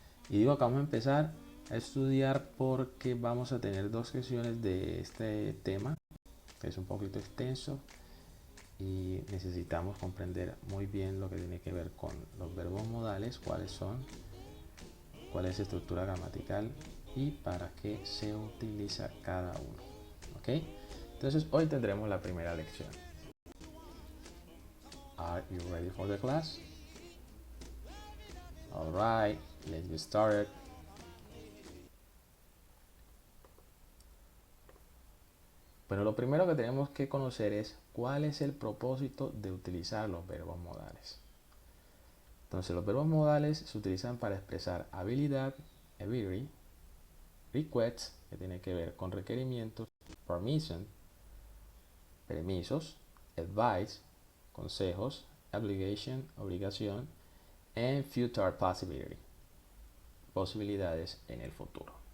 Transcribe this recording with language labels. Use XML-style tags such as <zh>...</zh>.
<es>Y digo que vamos a empezar a estudiar porque vamos a tener dos sesiones de este tema, que es un poquito extenso y necesitamos comprender muy bien lo que tiene que ver con los verbos modales, cuáles son, cuál es su estructura gramatical y para qué se utiliza cada uno. ¿Ok? Entonces hoy tendremos la primera lección.</es> <en>Are you ready for the class? Alright, let's get started.</en> <es>Bueno, lo primero que tenemos que conocer es cuál es el propósito de utilizar los verbos modales. Entonces los verbos modales se utilizan para expresar habilidad, ability, request, que tiene que ver con requerimientos, permission, permisos, advice, consejos, obligation, obligación,</es> <en>and future possibility,</en> <es>posibilidades en el futuro.</es>